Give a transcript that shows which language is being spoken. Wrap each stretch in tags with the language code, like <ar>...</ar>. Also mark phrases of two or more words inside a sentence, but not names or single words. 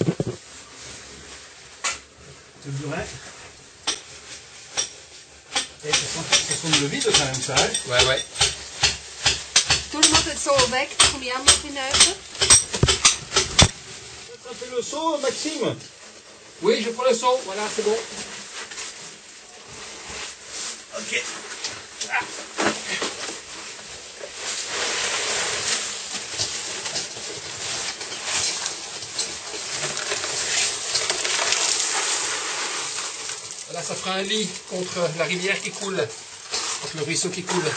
<fr>Le burin. Et ça sonne le vide quand même ça, hein? Ouais, ouais.</fr> <nl>Doe hem het zo weg. Kom jij maar binnen.</nl> <fr>Attrapez le seau, Maxime. Oui, je prends le seau, voilà, c'est bon. Ok. Là, ça fera un lit contre la rivière qui coule, contre le ruisseau qui coule.</fr>